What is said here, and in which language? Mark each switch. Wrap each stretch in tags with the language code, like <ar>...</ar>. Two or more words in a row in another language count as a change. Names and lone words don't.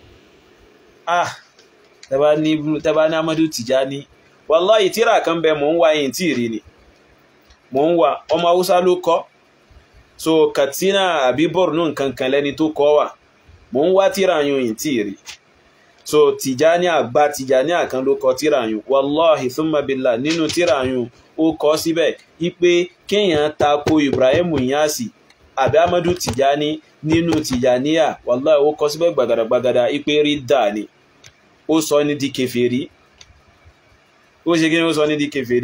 <yo>tẹ́bá ní Amadu Tìjàní wallahi tíra kan bẹ mò ń wá yìí tí rí ni mò ń wá ọmọ Haúsá ló kọ so Katsina àbí Borno nkankan lẹ́ni tó kọ wà mò ń wá tíra yìí tí rí so Tìjàníyà àgbà Tìjàníyà kan ló kọ tíra yìí</yo> <ar>والله ثم بالله</ar> <yo>nínú tíra yìí ó kọ síbẹ̀ wípé kéèyàn tako Ibrahim Inyasi àbí Amadu Tìjàní nínú Tìjàníyà wallahi ó kọ síbẹ̀ gbàgàdàgbàgàdà ipé rí dà ní ó sọ ní di kèfèrí ó ṣe kí ni ó sọ ní di kèfèrí</yo>